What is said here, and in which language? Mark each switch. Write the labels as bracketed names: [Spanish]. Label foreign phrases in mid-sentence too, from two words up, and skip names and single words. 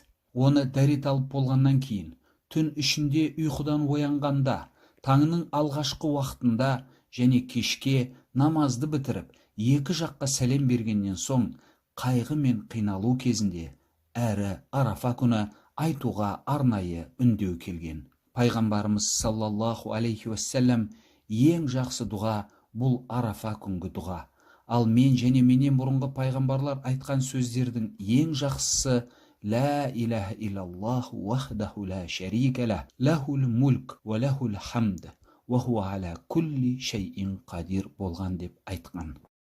[Kazakh] Оны дәрет алып болғаннан кейін, түн ішінде ұйқыдан оянғанда, таңның алғашқы уақытында және кешке намазды бітіріп, екі жаққа сәлем бергеннен соң, қайғы мен қиналу кезінде, әрі арафа күні айтуға арнайы үндеу келген. Пайғамбарымыз [Arabic] صلى الله عليه وسلم [Kazakh] ең жақсы дұға бұл арафа күнгі дұға. Ал мен және менен бұрынғы пайғамбарлар айтқан сөздердің ең жақсысы [Arabic] لا إله إلا الله وحده لا شريك له له الملك وله الحمد وهو على كل شيء قدير [Kazakh] болған деп айтқан.